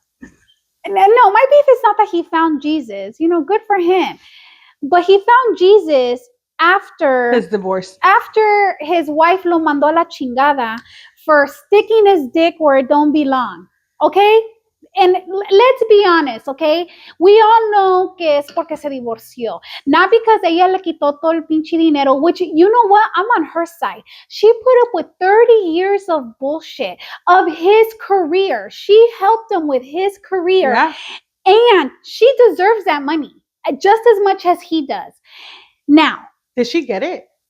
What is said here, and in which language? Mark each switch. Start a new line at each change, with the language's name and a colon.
English: No, my beef is not that he found Jesus. Good for him. But he found Jesus after his divorce. After his wife
Spanish: lo mandó a la chingada
English: for sticking his dick where it don't belong. Okay? And let's be honest, okay? We all know
Spanish: que es porque se divorció.
English: Not because
Spanish: ella le quitó todo el pinche dinero,
English: which, you know what? I'm on her side. She put up with 30 years of bullshit of his career. She helped him with his career. Yeah. And she deserves that money just as much as he does. Now, did she get it?